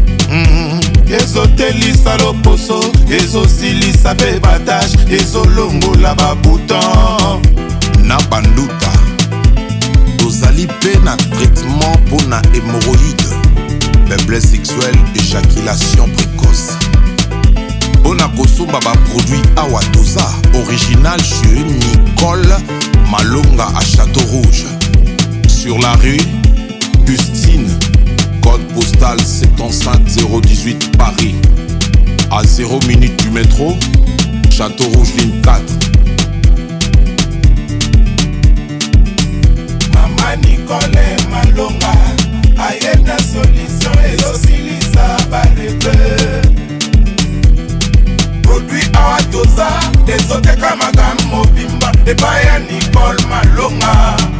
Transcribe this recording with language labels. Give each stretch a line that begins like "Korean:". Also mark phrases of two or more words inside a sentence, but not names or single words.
Lingala: Mm, ezotelisa loposo, ezosilisa pe batashe, ezolongola babuton. Na banduta, tozali pe na traitement mpo na hémorroïde,
French: faiblesse sexuelle, éjaculation précoce.
Lingala: Mpo na kosomba baproduit awa toza,
French: original chez Nicole Malonga à Château Rouge. Sur la rue, Custine, code postal sept cent cinq zéro dix-huit Paris. À zéro minute du métro, Château Rouge, ligne quatre.
Lingala: Mama Nicole Malonga, aye na solution, ezosilisa baregle. Produit awa toza, ezoteka makambo mobimba, epai ya Nicole Malonga.